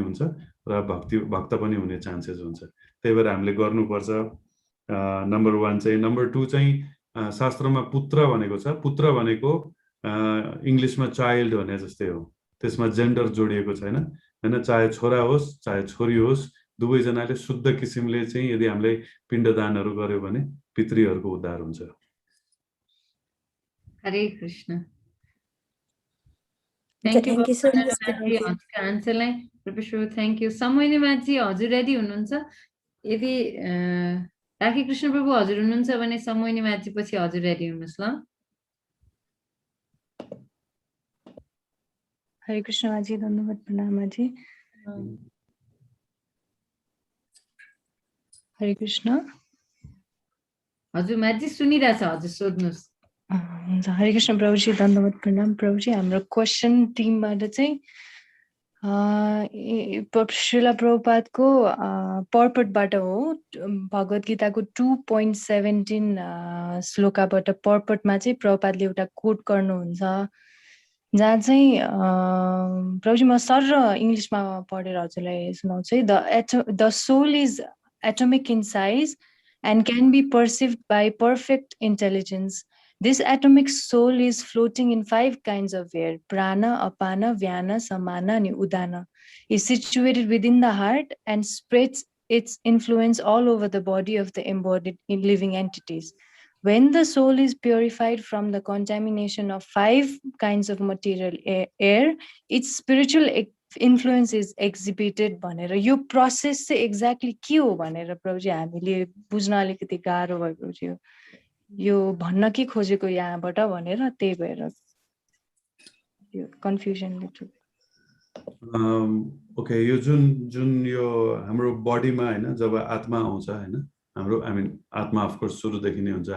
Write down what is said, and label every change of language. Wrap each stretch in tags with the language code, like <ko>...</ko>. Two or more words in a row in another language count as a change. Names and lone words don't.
<ne>हुन्छ र भक्त पनि हुने चान्सेस हुन्छ त्यही भएर हामीले गर्नुपर्छ नम्बर 1 चाहिँ नम्बर 2 चाहिँ शास्त्रमा पुत्र भनेको छ पुत्र भनेको इंग्लिशमा चाइल्ड भने जस्तै हो त्यसमा जेन्डर जोडिएको छैन हैन चाहे छोरा होस् चाहे छोरी होस् दुवैजनाले शुद्ध किसिमले चाहिँ यदि हामीले पिण्डदानहरू गर्यो भने पितृहरूको उद्धार हुन्छ हरे कृष्ण</ne> <en>thank you so much</en> <ne>आन्सरलाई प्रोफेसर</ne> <en>thank you</en> <ne>समयले माथि हजुर रेडी हुनुहुन्छ यदि राखी कृष्ण प्रभु हजुर हुनुहुन्छ भने समयले माथि पछि हजुर रेडी हुनुहोस् ल हरे कृष्ण माजी धन्यवाद प्रणाम माजी हरे कृष्ण हजुर माजी सुनिरहेछ हजुर सोध्नुहोस् हरे कृष्ण प्रभुजी धन्यवाद प्रणाम प्रभुजी हाम्रो क्वेसन टिमबाट चाहिँ श्रीला प्रभुपादको पर्पटबाट हो भगवद गीताको 2.17 श्लोकाबाट पर्पटमा चाहिँ प्रभुपादले एउटा कोट गर्नुहुन्छ जहाँ चाहिँ प्रभुजी म सर र इङ्ग्लिसमा पढेर हजुरलाई सुनाउँछु है.</ne> <en>The soul is atomic in size and can be perceived by perfect intelligence. This atomic soul is floating in 5 kinds of air: prana, apana, vyana, samana, and udana. Is situated within the heart and spreads its influence all over the body of the embodied living entities. When the soul is purified from the contamination of 5 kinds of material air, its spiritual influence is exhibited</en> <ne>भनेर यो प्रोसेस चाहिँ एक्ज्याक्टली के हो भनेर प्रभुजी हामीले बुझ्न अलिकति गाह्रो भएको थियो. यो भन्न के खोजेको यहाँबाट भनेर त्यही भएर यो</ne> <en>confusion little.</en> <ne>ओके, यो जुन यो हाम्रो बडीमा हैन जब आत्मा आउँछ हैन, हाम्रो आत्मा अफकोर्स सुरुदेखि नै हुन्छ.</ne>